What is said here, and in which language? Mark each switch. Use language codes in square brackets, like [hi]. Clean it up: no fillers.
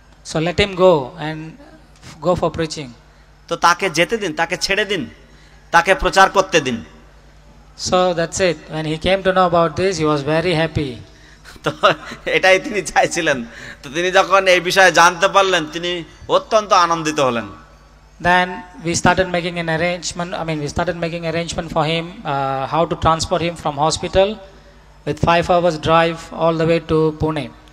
[en] So let him go and go for preaching. [bn] তো তাকে যেতে দিন, তাকে ছেড়ে দিন, তাকে প্রচার করতে দিন। [en] So that's it. When he came to know about this, he was very happy. [bn] তো এটাই তিনি চাইছিলেন। তো তিনি যখন এই বিষয়ে জানতে পারলেন তিনি অত্যন্ত আনন্দিত হলেন। [en] Then we started making an arrangement. We started making arrangement for him, how to transport him from hospital with 5 hours drive all the way to Pune.